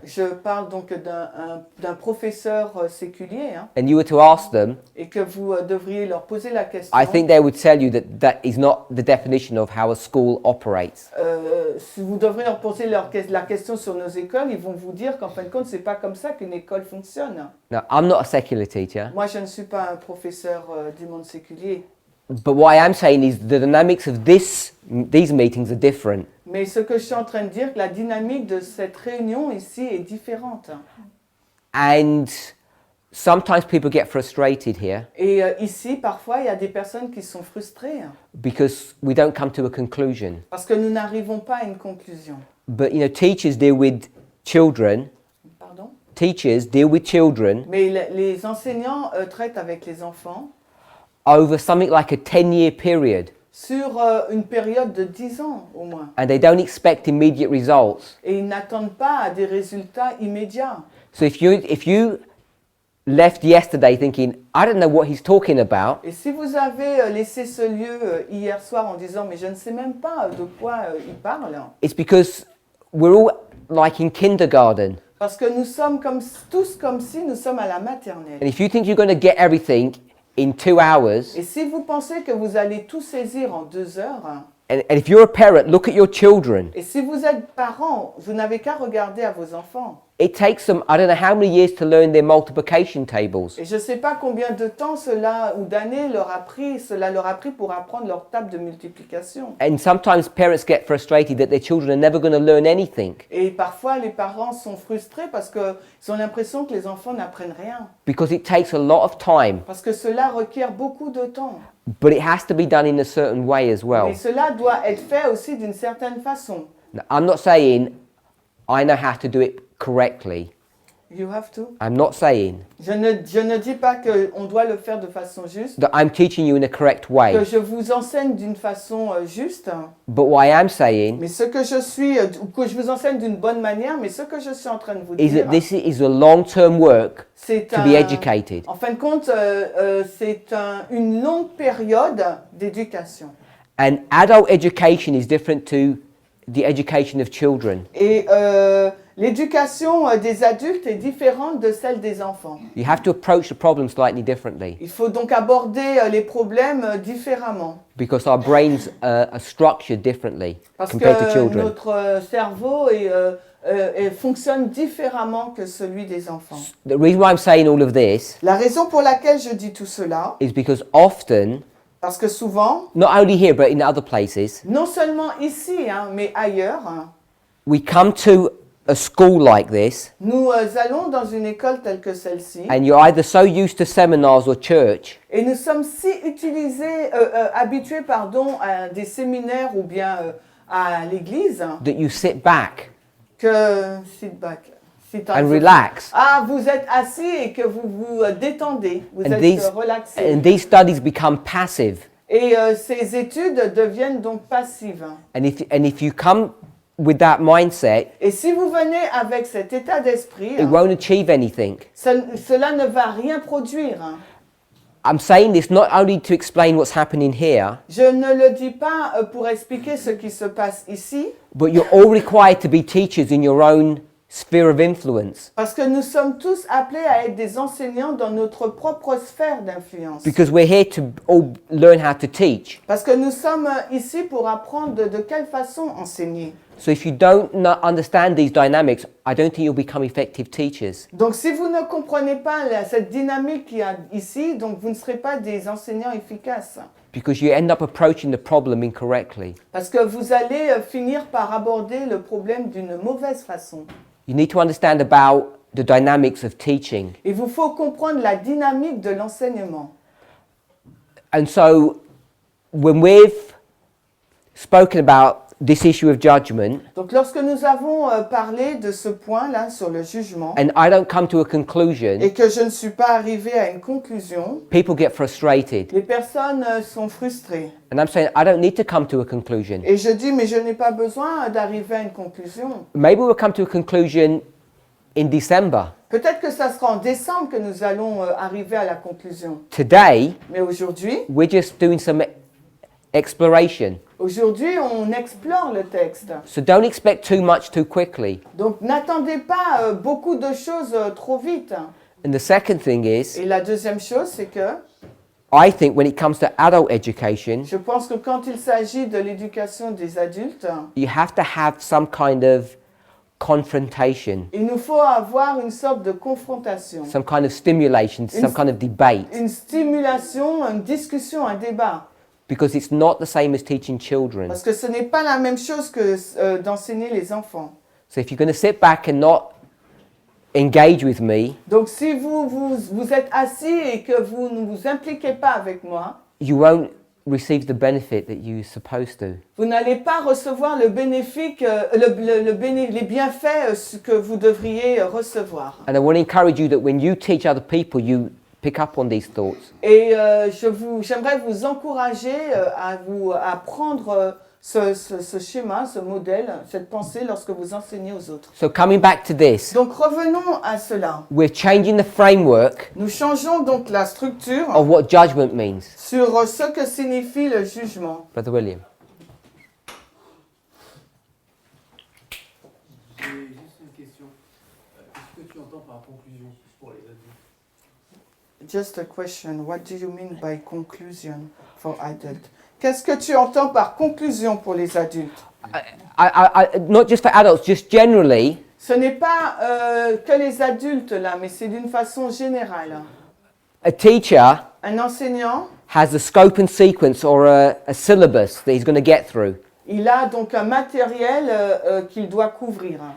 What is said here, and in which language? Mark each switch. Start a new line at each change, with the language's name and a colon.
French: je parle donc d'un professeur séculier, hein,
English: and you were to ask them,
French: et que vous devriez leur poser la question.
English: I think they would tell you that that is not the definition of how a school operates.
French: Si vous devriez leur poser la question sur nos écoles, ils vont vous dire qu'en fin de compte, c'est pas comme ça qu'une école fonctionne.
English: Now, I'm not a secular teacher,
French: Moi, je ne suis pas un professeur du monde séculier.
English: but what I am saying is the dynamics of these meetings are different.
French: Mais ce que je suis en train de dire, que la dynamique de cette réunion ici est différente.
English: And sometimes people get frustrated here
French: Et ici, parfois, il y a des personnes qui sont frustrées
English: because we don't come to a conclusion.
French: parce que nous n'arrivons pas à une conclusion.
English: But teachers deal with children.
French: Pardon?
English: Teachers deal with children
French: Mais les enseignants traitent avec les enfants
English: over something like a 10-year period,
French: sur une période de 10 ans au moins.
English: and they don't expect immediate results.
French: Et ils n'attendent pas à des résultats immédiats.
English: So if you left yesterday thinking, I don't know what he's talking about,
French: Et si vous avez laissé ce lieu hier soir en disant mais je ne sais même pas de quoi il parle,
English: it's because we're all like in kindergarten.
French: parce que nous sommes tous comme si nous sommes à la maternelle.
English: And if you think you're going to get everything in 2 hours,
French: Et si vous pensez que vous allez tout saisir en 2 heures,
English: and if you're a parent, look at your children.
French: et si vous êtes parent, vous n'avez qu'à regarder à vos enfants.
English: It takes them, I don't know how many years to learn their multiplication tables.
French: Et je ne sais pas combien de temps ou d'années cela leur a pris pour apprendre leur table de multiplication.
English: And sometimes parents get frustrated that their children are never going to learn anything
French: Et parfois, les parents sont frustrés parce qu'ils ont l'impression que les enfants n'apprennent rien.
English: because it takes a lot of time,
French: Parce que cela requiert beaucoup de temps.
English: but it has to be done in a certain way as well.
French: Et cela doit être fait aussi d'une certaine façon.
English: Now, I'm not saying I know how to do it correctly. You have to. I'm not saying
French: Je ne dis pas qu'on doit le faire de façon juste,
English: that I'm teaching you in a correct way,
French: que je vous enseigne d'une façon juste,
English: but what I am saying
French: mais ce que je suis, ou que je vous enseigne d'une bonne manière, mais ce que je suis en train de vous
English: is
French: dire,
English: that this is a long-term work
French: c'est
English: to be educated.
French: en fin de compte, c'est une longue période d'éducation.
English: And adult education is different to the education of children.
French: Et l'éducation des adultes est différente de celle des enfants.
English: You have to approach the problem slightly differently
French: Il faut donc aborder les problèmes différemment.
English: because our brains are structured differently
French: Parce
English: compared to
French: que
English: children.
French: notre cerveau fonctionne différemment que celui des enfants.
English: The reason why I'm saying all of this
French: La raison pour laquelle je dis tout cela,
English: is because often,
French: parce que souvent,
English: not only here but in other places,
French: non seulement ici, mais ailleurs,
English: we come to a school like this
French: nous allons dans une école telle que celle-ci
English: and you're either so used to seminars or church
French: et nous sommes si habitués à des séminaires ou bien à l'église
English: that you sit back que sit back. Sit and down. relax.
French: Ah, vous êtes assis et que vous vous détendez, vous
English: And
French: êtes relaxé.
English: and these studies become passive.
French: Et ces études deviennent donc passives.
English: And if you come with that mindset,
French: Et si vous venez avec cet état d'esprit,
English: it won't achieve anything.
French: cela ne va rien produire.
English: I'm saying this not only to explain what's happening here,
French: Je ne le dis pas pour expliquer ce qui se passe ici,
English: but you're all required to be teachers in your own sphere of influence.
French: parce que nous sommes tous appelés à être des enseignants dans notre propre sphère d'influence.
English: Because we're here to all learn how to teach.
French: Parce que nous sommes ici pour apprendre de quelle façon enseigner.
English: So if you don't understand these dynamics, I don't think you'll become effective teachers.
French: Donc si vous ne comprenez pas cette dynamique qu'il y a ici, donc vous ne serez pas des enseignants efficaces.
English: Because you end up approaching the problem incorrectly.
French: Parce que vous allez finir par aborder le problème d'une mauvaise façon.
English: You need to understand about the dynamics of teaching.
French: Il vous faut comprendre la dynamique de l'enseignement.
English: And so when we've spoken about this issue of judgment,
French: Donc lorsque nous avons parlé de ce point-là sur le jugement,
English: and I don't come to a conclusion,
French: et que je ne suis pas arrivé à une conclusion,
English: people get frustrated.
French: les personnes sont frustrées.
English: And I'm saying I don't need to come to a conclusion.
French: Et je dis, mais je n'ai pas besoin d'arriver à une conclusion.
English: Maybe we'll come to a conclusion in December.
French: Peut-être que ça sera en décembre que nous allons arriver à la conclusion.
English: Today,
French: Mais aujourd'hui,
English: we're just doing some exploration.
French: aujourd'hui, on explore le texte.
English: So don't expect too much too quickly.
French: Donc n'attendez pas beaucoup de choses trop vite.
English: And the second thing is,
French: Et la deuxième chose, c'est que
English: I think when it comes to adult education,
French: je pense que quand il s'agit de l'éducation des adultes,
English: you have to have some kind of confrontation,
French: il nous faut avoir une sorte de confrontation,
English: some kind of stimulation, some kind of debate,
French: une stimulation, une discussion, un débat.
English: because it's not the same as teaching children.
French: Parce que ce n'est pas la même chose que d'enseigner les enfants.
English: So if you're going to sit back and not engage with me,
French: Donc si vous êtes assis et que vous ne vous impliquez pas avec moi,
English: you won't receive the benefit that you're supposed to.
French: vous n'allez pas recevoir le bénéfice, les bienfaits que vous devriez recevoir.
English: And I want to encourage you that when you teach other people, you pick up on these thoughts.
French: Et j'aimerais vous encourager à prendre ce schéma, ce modèle, cette pensée lorsque vous enseignez aux autres.
English: So coming back to this,
French: Donc revenons à cela.
English: we're changing the framework
French: Nous changeons donc la structure
English: of what judgment means.
French: sur ce que signifie le jugement.
English: Brother William.
French: J'ai juste une question. Qu'est-ce que tu entends par conclusion pour les adultes?
English: just a question. What do you mean by conclusion for adults?
French: Qu'est-ce que tu entends par conclusion pour les adultes?
English: Not just for adults, just generally.
French: Ce n'est pas que les adultes là, mais c'est d'une façon générale.
English: A teacher
French: Un enseignant,
English: has a scope and sequence or a syllabus that he's going to get through.
French: il a donc un matériel qu'il doit couvrir.